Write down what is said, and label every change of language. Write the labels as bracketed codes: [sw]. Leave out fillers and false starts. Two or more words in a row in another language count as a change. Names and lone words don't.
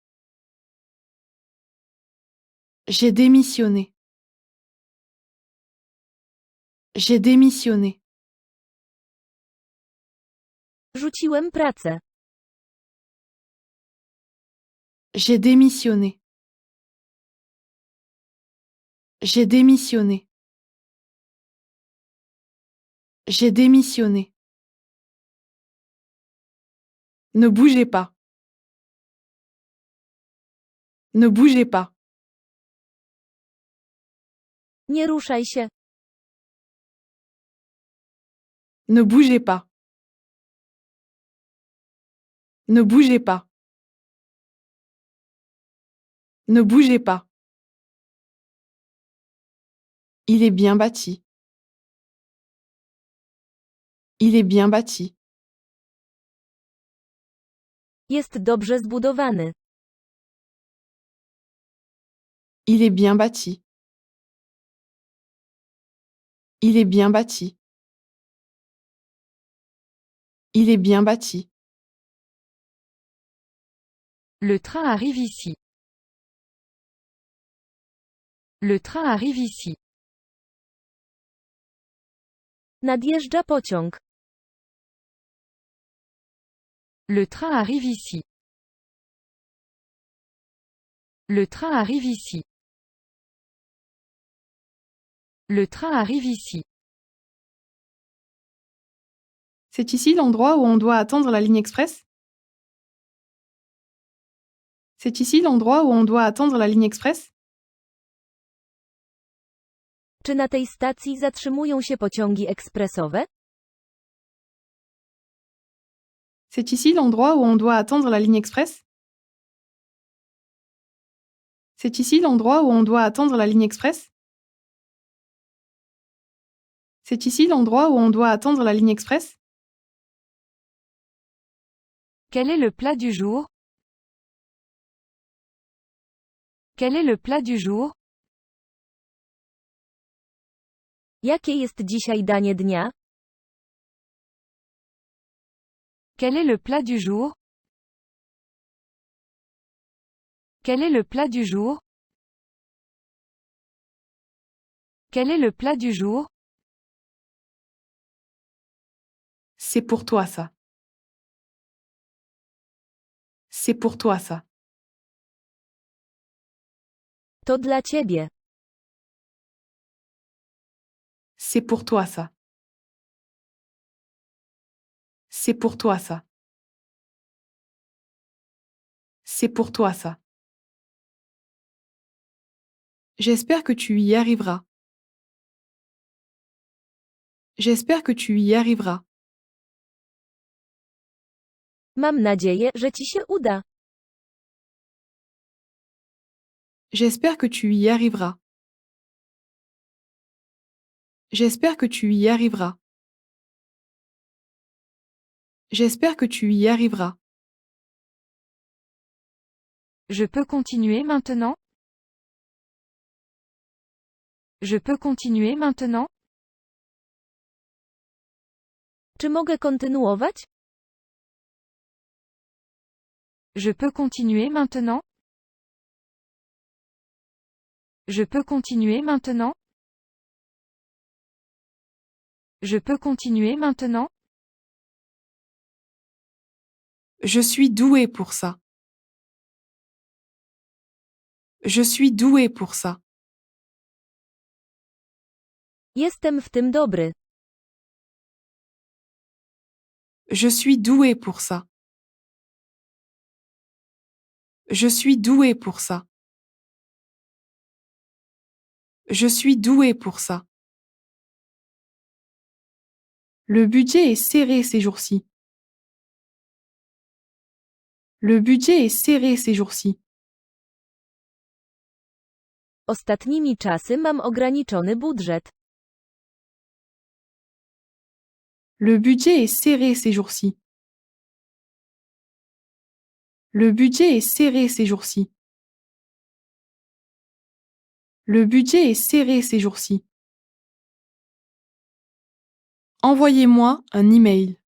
[fr] J'ai démissionné. J'ai démissionné. [pl] Rzuciłem pracę. [fr] J'ai démissionné. J'ai démissionné. J'ai démissionné. Ne bougez pas. Ne bougez pas. [pl] Nie ruszaj się. [fr] Ne bougez pas. Ne bougez pas. Ne bougez pas. Il est bien bâti. Il est bien bâti. [pl] Jest dobrze zbudowany. [fr] Il est bien bâti. Il est bien bâti. Il est bien bâti. Le train arrive ici. Le train arrive ici. [pl] Nadjeżdża pociąg. [fr] Le train arrive ici. Le train arrive ici. Le train arrive ici. C'est ici l'endroit où on doit attendre la ligne express? C'est ici l'endroit où on doit attendre la ligne express? [pl] Czy na tej stacji zatrzymują się pociągi ekspresowe? [fr] C'est ici l'endroit où on doit attendre la ligne express? C'est ici l'endroit où on doit attendre la ligne express? C'est ici l'endroit où on doit attendre la ligne express? Quel est le plat du jour? Quel est le plat du jour? [pl] Jakie jest dzisiaj danie dnia? [fr] Quel est le plat du jour? Quel est le plat du jour? Quel est le plat du jour? C'est pour toi ça. C'est pour toi ça. [pl] To dla ciebie. [fr] C'est pour toi ça. C'est pour toi ça. C'est pour toi ça. J'espère que tu y arriveras. J'espère que tu y arriveras. [pl] Mam nadzieję, że ci się uda. [fr] J'espère que tu y arriveras. J'espère que tu y arriveras. J'espère que tu y arriveras. Je peux continuer maintenant? Je peux continuer maintenant? [pl] Czy mogę kontynuować? [fr] Je peux continuer maintenant? Je peux continuer maintenant? Je peux continuer maintenant? Je suis doué pour ça. Je suis doué pour ça. [pl] Jestem w tym dobry. [fr] Je suis doué pour ça. Je suis doué pour ça. Je suis doué pour ça. Le budget est serré ces jours-ci. Le budget est serré ces jours-ci. [pl] Ostatnimi czasy mam ograniczony budżet. [fr] Le budget est serré ces jours-ci. Le budget est serré ces jours-ci. Le budget est serré ces jours-ci. Envoyez-moi un email.